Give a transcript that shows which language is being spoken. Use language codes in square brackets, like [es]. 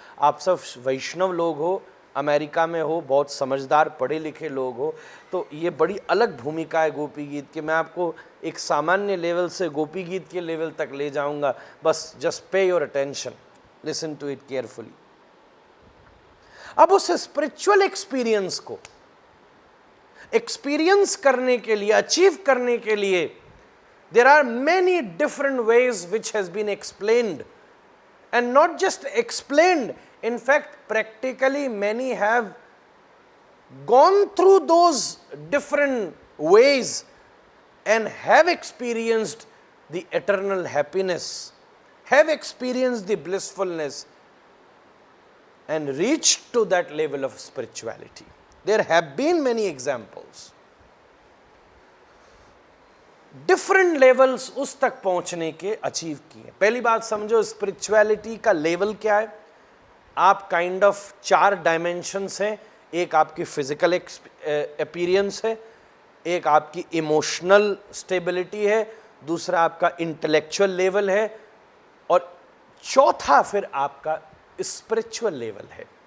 [hi] आप सब वैष्णव लोग हो, अमेरिका में हो, बहुत समझदार पढ़े लिखे लोग हो, तो ये बड़ी अलग भूमिका है गोपी गीत की। मैं आपको एक सामान्य लेवल से गोपी गीत के लेवल तक ले जाऊंगा। [en] बस just pay your attention, listen to it carefully. [hi] अब उस स्पिरिचुअल एक्सपीरियंस को एक्सपीरियंस करने के लिए, [en] Achieve करने के लिए, there are many different ways which has been explained, and not just explained, in fact practically many have gone through those different ways and have experienced the eternal happiness, have experienced the blissfulness and reached to that level of spirituality. There have been many examples. [hi] Different levels उस तक पहुंचने के achieve किए। पहली बात समझो, spirituality का level क्या है। आप [en] kind of [hi] 4 डायमेंशंस हैं। एक आपकी फिजिकल अपीयरेंस है, एक आपकी इमोशनल स्टेबिलिटी है, दूसरा आपका इंटेलेक्चुअल लेवल है, और चौथा फिर आपका स्पिरिचुअल लेवल है।